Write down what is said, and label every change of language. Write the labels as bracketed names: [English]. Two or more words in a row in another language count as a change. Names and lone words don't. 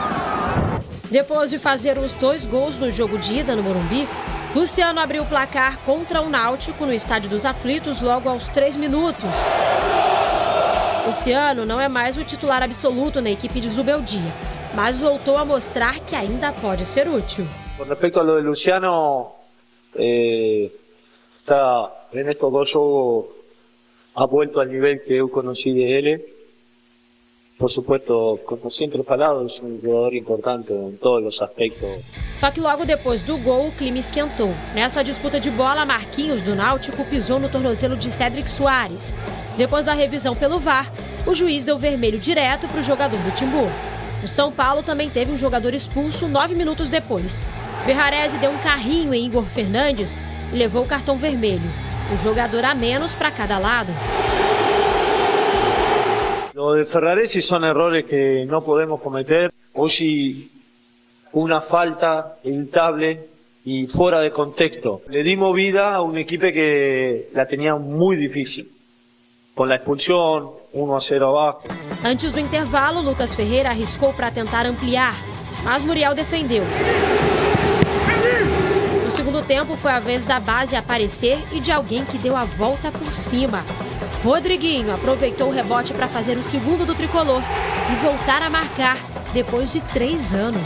[Portuguese] Depois de fazer os 2 gols no jogo de ida no Morumbi, Luciano abriu o placar contra o Náutico no Estádio dos Aflitos logo aos 3 minutos. Luciano não é mais o titular absoluto na equipe de Zubeldia, mas voltou a mostrar que ainda pode ser útil. [Spanish] Con respecto a lo de Luciano, en estos 2 juegos ha vuelto al nivel que yo conocí de él. Por supuesto, como siempre he falado, es un jugador importante en todos [Portuguese] os aspectos. Só que logo depois do gol, o clima esquentou. Nessa disputa de bola, Marquinhos, do Náutico, pisou no tornozelo de Cédric Soares. Depois da revisão pelo VAR, o juiz deu vermelho direto para o jogador do Timbu. O São Paulo também teve um jogador expulso 9 minutos depois. Ferrarese deu um carrinho em Igor Fernandes e levou o cartão vermelho. Um jogador a menos para cada lado. [Spanish] Lo de Ferraresi son errores que no podemos cometer. Hoy una falta evitable y fuera de contexto. Le dimos vida a un equipo que la tenía muy difícil. Con la expulsión, 1-0 abajo. [Portuguese] Antes do intervalo, Lucas Ferreira arriscou para tentar ampliar, mas Muriel defendeu. No segundo tempo, foi a vez da base aparecer e de alguém que deu a volta por cima. Rodriguinho aproveitou o rebote para fazer o segundo do tricolor e voltar a marcar depois de 3 anos.